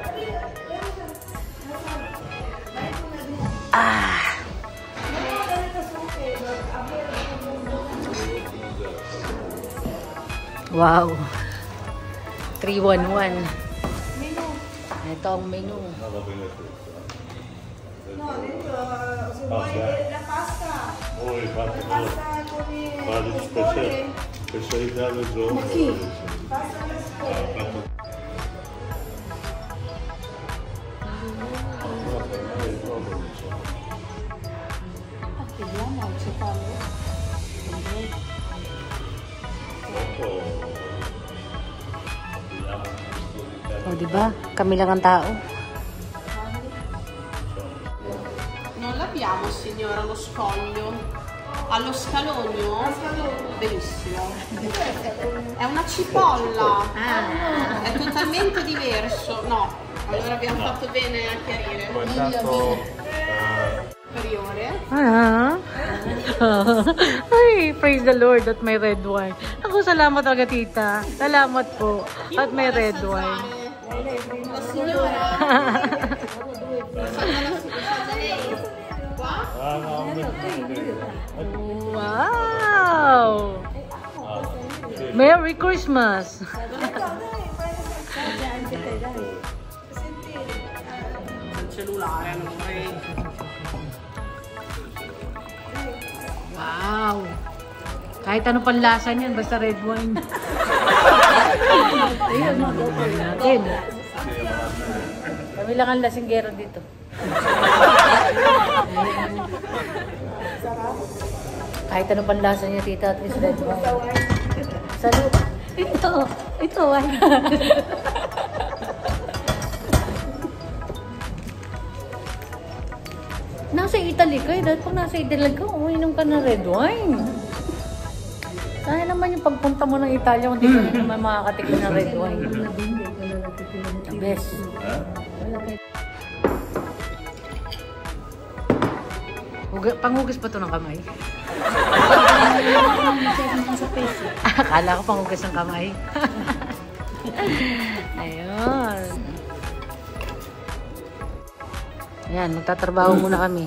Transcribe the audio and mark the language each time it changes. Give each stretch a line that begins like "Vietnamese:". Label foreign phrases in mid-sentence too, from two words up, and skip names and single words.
English: Wow.
Filipino: 311. Ito ang menu.
Italian: La pasta. Poi specialità del giorno. Pasta alla scuola. Vediamo se parlo.
Filipino: O, diba? Kami lang ang tao.
Italian: Non l'abbiamo, signora, lo scoglio. Allo scalogno? Benissimo. È una cipolla. È totalmente diverso. No, allora abbiamo fatto bene a chiarire. Superiore.
Filipino: Ay,
English: praise the Lord
Filipino: at may
English: red wine.
Filipino: Ako, salamat talaga, tita. Salamat po. At may
English: red wine.
Italian: La signora.
English: Wow! Merry Christmas!
Italian: Il cellulare, non vorrei.
English: Wow!
Filipino: Kahit ano pang lasa niyan, basta
English: red wine.
Filipino: Ayun, natin. Kami lang ang lasinggero dito. Kahit ano pang lasa niya, tita,
English: at least red wine.
Filipino: Salud. Ito wine. Nasa Italy ka eh. Dahil pag nasa Italy ka, uminom ka ng
English: red wine.
Filipino: Sana naman yung pagpunta mo ng Italia kung di ka naman makakatikim ng
English: red wine. The best.
Filipino: Panghugas ba ito ng kamay? Akala ko panghugas ng kamay. Ayun. Ayan, magtatrabaho muna kami.